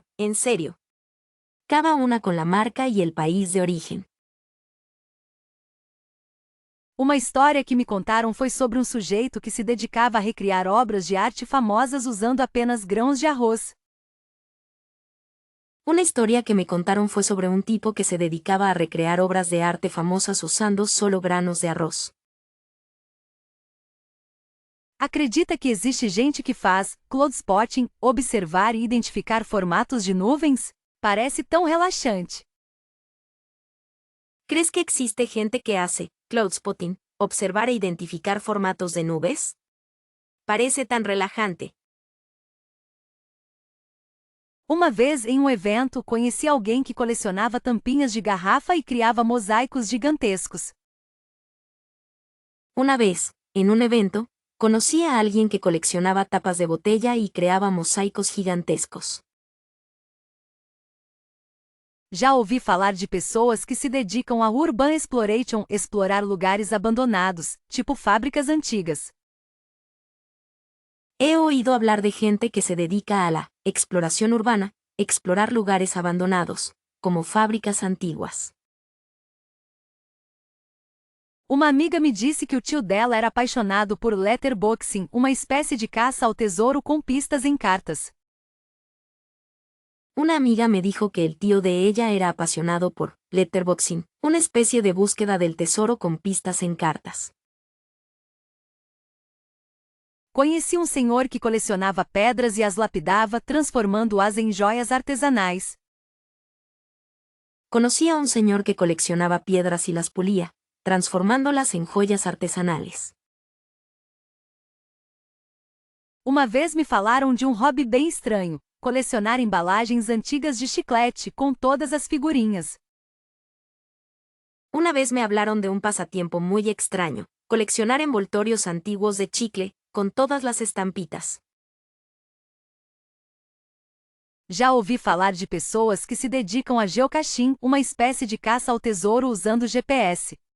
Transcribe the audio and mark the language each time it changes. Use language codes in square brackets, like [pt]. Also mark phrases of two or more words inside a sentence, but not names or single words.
[es] En serio. Cada una con la marca y el país de origen. [pt] Uma história que me contaram foi sobre um sujeito que se dedicava a recriar obras de arte famosas usando apenas grãos de arroz. [es] Una historia que me contaron fue sobre un tipo que se dedicaba a recrear obras de arte famosas usando solo granos de arroz. [pt] Acredita que existe gente que faz [en] cloud spotting, [pt] observar e identificar formatos de nuvens? Parece tão relaxante. [es] ¿Crees que existe gente que hace [en] cloud spotting, [es] observar e identificar formatos de nubes? Parece tan relajante. [pt] Uma vez em um evento conheci alguém que colecionava tampinhas de garrafa e criava mosaicos gigantescos. [es] Una vez, en un evento, conocí a alguien que coleccionaba tapas de botella y creaba mosaicos gigantescos. [pt] Já ouvi falar de pessoas que se dedicam a [en] urban exploration, [pt] explorar lugares abandonados, tipo fábricas antigas. [es] He oído hablar de gente que se dedica a la exploración urbana, explorar lugares abandonados, como fábricas antiguas. [pt] Uma amiga me disse que o tio dela era apaixonado por letterboxing, uma espécie de caça ao tesouro com pistas em cartas. [es] Una amiga me dijo que el tío de ella era apasionado por letterboxing, una especie de búsqueda del tesoro con pistas en cartas. [pt] Conheci um senhor que colecionava pedras e as lapidava, transformando-as em joias artesanais. [es] Conocí a un señor que coleccionaba piedras y las pulía, transformándolas en joyas artesanales. [pt] Uma vez me falaram de um hobby bem estranho: colecionar embalagens antigas de chiclete com todas as figurinhas. [es] Una vez me hablaron de un pasatiempo muy extraño, coleccionar envoltorios antiguos de chicle, con todas las estampitas. [pt] Já ouvi falar de pessoas que se dedicam a geocaching, uma espécie de caça ao tesouro usando GPS.